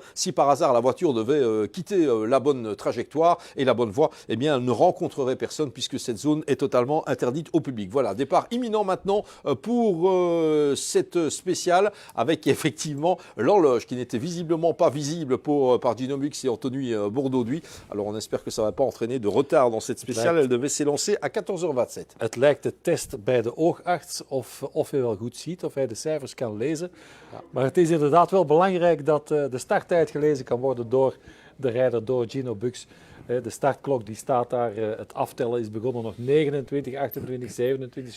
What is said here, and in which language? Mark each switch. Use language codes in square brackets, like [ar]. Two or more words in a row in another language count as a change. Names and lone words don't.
[fr] Si par hasard la voiture devait quitter la bonne trajectoire et la bonne voie, eh bien elle ne rencontrerait personne puisque cette zone est totalement interdite au public. Voilà, départ imminent maintenant pour cette spéciale avec effectivement l'horloge qui n'était visiblement pas visible par Gino Bux et Anthony Bourdauduy. Alors on espère que ça ne va pas entraîner de retard dans cette spéciale. Elle devait s'élancer à 14h27. [nl] Het lijkt de test bij de oogarts of hij wel goed ziet, of hij de cijfers kan lezen. Ja. Maar het is inderdaad wel belangrijk dat de starttijd gelezen kan worden door de rijder, door Gino Bux. De startklok die staat daar, het aftellen is begonnen nog 29, 28, 27 seconden.